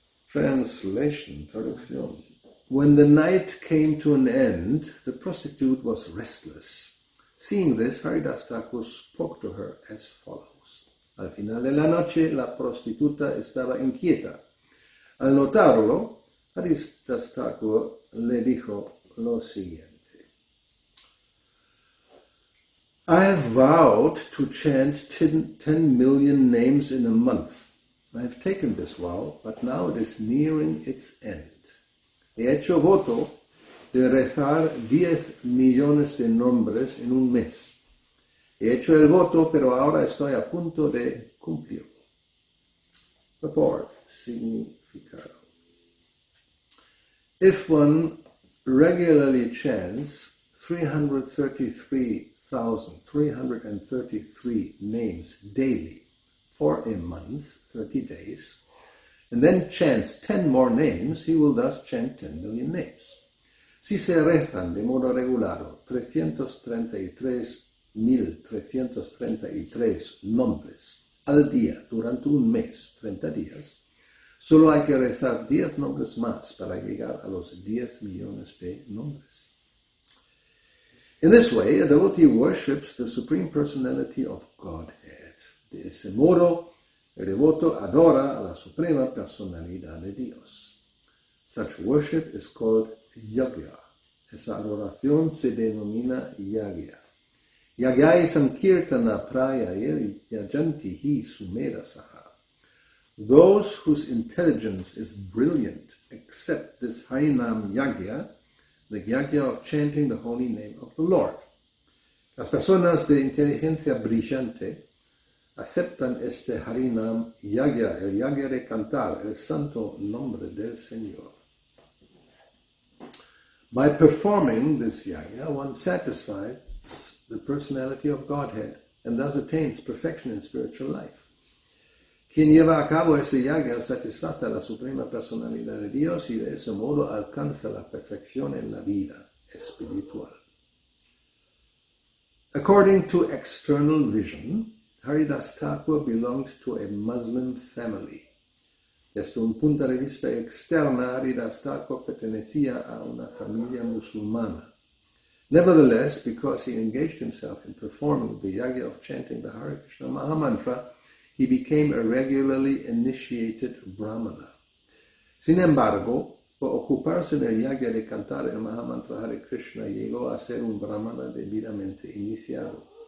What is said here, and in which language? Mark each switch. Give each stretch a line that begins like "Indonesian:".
English: Translation, traducción. When the night came to an end, the prostitute was restless. Seeing this, Haridas Thakur spoke to her as follows.
Spanish: Al final de la noche, la prostituta estaba inquieta. Al notarlo, Haridas Thakur le dijo lo siguiente.
English: I have vowed to chant 10 million names in a month. I have taken this vow, but now it is nearing its end.
Spanish: He hecho voto de rezar 10 millones de nombres en un mes. He hecho el voto, pero ahora estoy a punto de cumplirlo.
English: Purport, significado. If one regularly chants 333,333 names daily for a month, 30 days, and then chants 10 more names, he will thus chant 10 million names.
Spanish: Si se rezan de modo regular 333.333 nombres al día durante un mes, 30 días, solo hay que rezar 10 nombres más para llegar a los 10 millones de nombres.
English: In this way, a devotee worships the Supreme Personality of Godhead.
Spanish: De ese modo, el devoto adora a la Suprema Personalidad de Dios.
English: Such worship is called yagya.
Spanish: Esa adoración se denomina yagya.
Sanskrit: Yagyai sankirtana prayayir yajantihi sumera saha.
English: Those whose intelligence is brilliant accept this Harinam yagya, the yagya of chanting the holy name of the Lord.
Spanish: Las personas de inteligencia brillante aceptan este Harinam yagya, el yagya de cantar el santo nombre del Señor.
English: By performing this yagya, one satisfies the personality of Godhead and thus attains perfection in spiritual life.
Spanish: Quien lleva a cabo ese yagya satisface a la Suprema Personalidad de Dios y de ese modo alcanza la perfección en la vida espiritual.
English: According to external vision, Haridas Thakur belonged to a Muslim family.
Spanish: Desde un punto de vista externo, Haridas Thakur pertenecía a una familia musulmana.
English: Nevertheless, because he engaged himself in performing the yagya of chanting the Hare Krishna Mahamantra, he became a regularly initiated Brahmana.
Spanish: Sin embargo, por ocuparse del yagya de cantar el Mahamantra Hare Krishna, llegó a ser un Brahmana debidamente iniciado.